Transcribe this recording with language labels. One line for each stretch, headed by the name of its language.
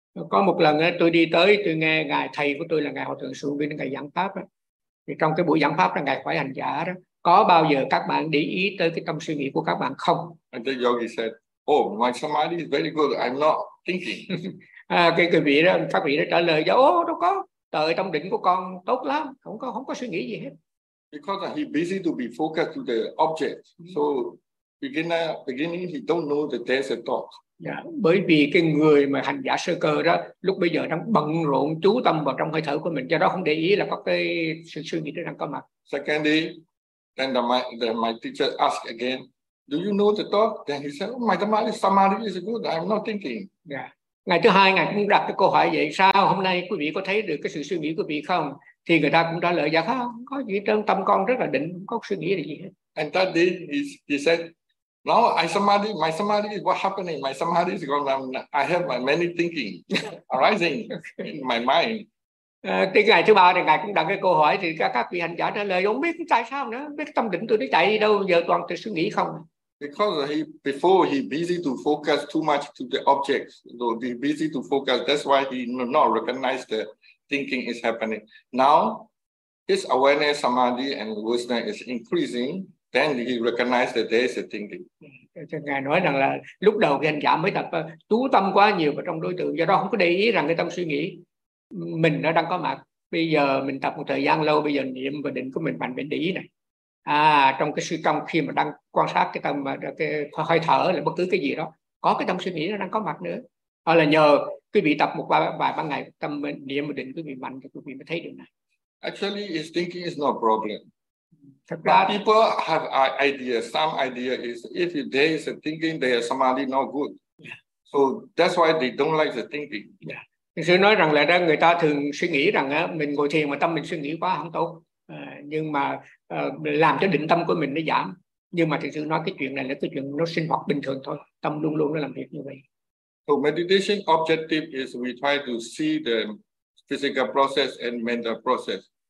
Vietnamese: Có một lần tôi đi tới, tôi nghe ngài thầy của tôi là ngài Hòa Thượng Xuân Vinh, ngài giảng pháp. Thì trong cái buổi giảng pháp là ngài khỏi hành giả đó. Có bao giờ các bạn để ý tới cái tâm suy nghĩ của các bạn không?
English: And the yogi said, oh, my samadhi is very good, I'm not thinking.
Vietnamese: cái người vị đó, các vị đó trả lời, ô, oh, đâu có, trời tâm định của con tốt lắm, không có suy nghĩ gì hết.
English: Because he busy to be focused to the object, so beginning he don't know the there's a thought.
Vietnamese: Yeah, bởi vì cái người mà hành giả sơ cơ đó, lúc bây giờ đang bận rộn chú tâm vào trong hơi thở của mình, do đó không để ý là có cái sự suy nghĩ đó đang có mặt.
English: Secondly, then my teacher asked again, do you know the thought? Then he said, oh, my samadhi is good, I'm not thinking. Yeah.
Vietnamese: Ngày thứ hai, ngài cũng đặt cái câu hỏi vậy, sao hôm nay quý vị có thấy được cái sự suy nghĩ của vị không? Thì người ta cũng trả lời, dạ không có gì, trong tâm con rất là định, không có suy nghĩ gì hết.
English: And that day, he said, now my samadhi is what happening, my samadhi is gone, I have my many thinking arising in my mind.
Vietnamese: Cái ngày thứ ba thì ngài cũng đặt cái câu hỏi thì các vị hành giả trả lời không biết tại sao nữa, không biết tâm định tôi nó chạy đi đâu, giờ toàn tự suy nghĩ không.
English: Because before he busy to focus too much to the object, so he busy to focus, that's why he not recognize the thinking is happening. Now his awareness, samadhi and wisdom is increasing, Then he recognized that there is a thinking.
Vietnamese: Ngài nói rằng là lúc đầu khi anh giảm mới tập chú tâm quá nhiều vào trong đối tượng, do đó không có để ý rằng cái tâm suy nghĩ mình nó đang có mặt. Bây giờ mình tập một thời gian lâu, bây giờ niệm và định của mình mạnh mẽ để ý này. À, trong cái suy trong khi mà đang quan sát cái tâm, cái hơi thở là bất cứ cái gì đó, có cái tâm suy nghĩ nó đang có mặt nữa. Hoặc là nhờ quý vị tập một vài ban ngày tâm niệm và định quý vị mạnh thì quý vị mới thấy được này.
English: Actually, is thinking is not a problem.
Vietnamese: Thật ra,
English: people have ideas. Some idea is if there is a thinking, they are somebody not good. Yeah. So that's why they don't like the thinking. Yeah.
Vietnamese: Thực sự nói rằng là người ta thường suy nghĩ rằng mình ngồi thiền mà tâm mình suy nghĩ quá không tốt. Nhưng mà làm cho định tâm của mình nó giảm. Nhưng mà thực sự nói cái chuyện này là cái chuyện nó sinh hoạt bình thường thôi. Tâm luôn luôn nó làm việc như vậy.
English: So meditation objective is we try to see the physical process and mental process.